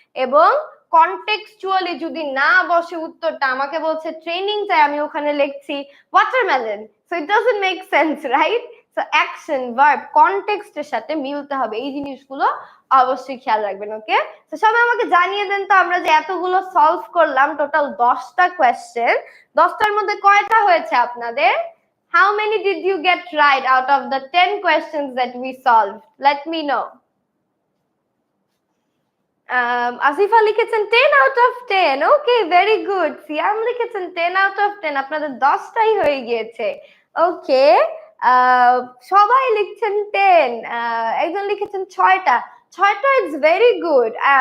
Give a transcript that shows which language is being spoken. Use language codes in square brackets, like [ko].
[bn] এবং কনটেক্সচুয়ালি যদি না বসে উত্তরটা, আমাকে বলছে ট্রেনিং চাই, আমি ওখানে লিখছি watermelon, [en] So it doesn't make sense, right? [bn] So action, verb, কনটেক্সটের সাথে মিলতে হবে। এই জিনিসগুলো অবশ্যই খেয়াল রাখবেন। ওকে, তো সবাই আমাকে জানিয়ে দেন তো, আমরা যে এতগুলো সলভ করলাম, টোটাল 10টা কোয়েশ্চেন, 10টার মধ্যে কয়টা হয়েছে আপনাদের? [en] How many did you get right out of the 10 questions that we solved? Let me know. [bn] Asifa লিখেছেন [en] 10 out of 10. Okay, very good. [bn] সিয়াম লিখেছেন [en] 10 out of 10. [bn] আপনাদের 10টাই হয়ে গিয়েছে। ওকে, সবাই লিখছেন 10, একজন লিখেছেন 6টা। ছয়টা [en] It's very good.